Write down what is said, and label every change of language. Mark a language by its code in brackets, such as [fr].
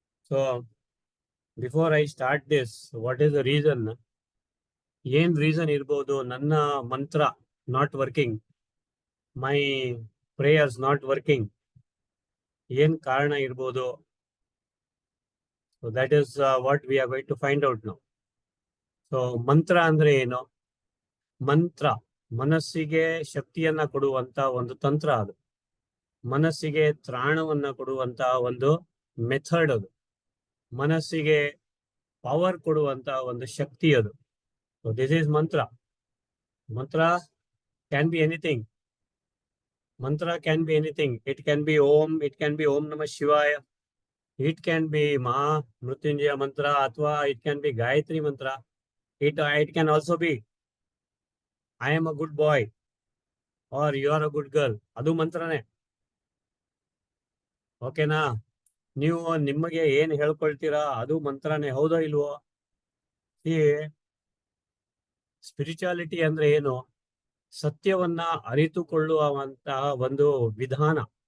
[en] So before I start this, what is the reason? [kn] ಏನ್ reason ಇರ್ಬೋದು ನನ್ನ ಮಂತ್ರ [en] not working, my prayers not working, [kn] ಏನ್ ಕಾರಣ ಇರ್ಬೋದು? [en] So that is what we are going to find out now. [kn] So ಮಂತ್ರ ಅಂದ್ರೆ ಏನು? ಮಂತ್ರ ಮನಸ್ಸಿಗೆ ಶಕ್ತಿಯನ್ನ ಕೊಡುವಂತ ಒಂದು ತಂತ್ರ. ಅದು ಮನಸ್ಸಿಗೆ ತ್ರಾಣವನ್ನ ಕೊಡುವಂತ ಒಂದು ಮೆಥಡ್. ಅದು ಮನಸ್ಸಿಗೆ ಪವರ್ ಕೊಡುವಂತ ಒಂದು ಶಕ್ತಿ ಅದು. [en] So this is mantra. Mantra can be anything. Mantra can be anything. It can be Om, it can be Om Namah Shivaya, it can be Maha Mrutyunjaya mantra, athwa it can be Gayatri mantra. It can also be I am a good boy or you are a good girl. [kn] Adu mantrane. ಓಕೆನಾ? ನೀವು ನಿಮಗೆ ಏನ್ ಹೇಳ್ಕೊಳ್ತೀರಾ ಅದು ಮಂತ್ರನೇ, ಹೌದೋ ಇಲ್ವೋ? ಈ spirituality ಅಂದ್ರೆ ಏನು? ಸತ್ಯವನ್ನ ಅರಿತುಕೊಳ್ಳುವಂತಹ ಒಂದು ವಿಧಾನ.